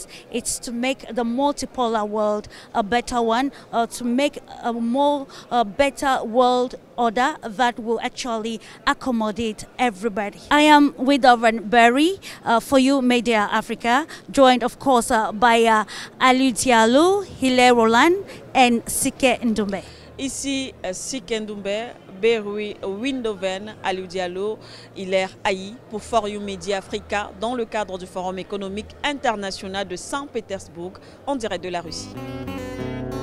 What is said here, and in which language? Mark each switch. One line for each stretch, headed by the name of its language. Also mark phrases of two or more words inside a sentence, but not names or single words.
English: It's to make the multipolar world a better one, to make a more better world order that will actually accommodate everybody. I am with Reverend Barry for You Media Africa, joined of course by Aliou Diallo, Hilaire Roland and Sike Ndoumbe.
French: Ici, Sike Ndoumbe, Berui Windoven, Aliou Diallo, Hilaire Ayi pour For You Media Africa dans le cadre du Forum économique international de Saint-Pétersbourg en direct de la Russie.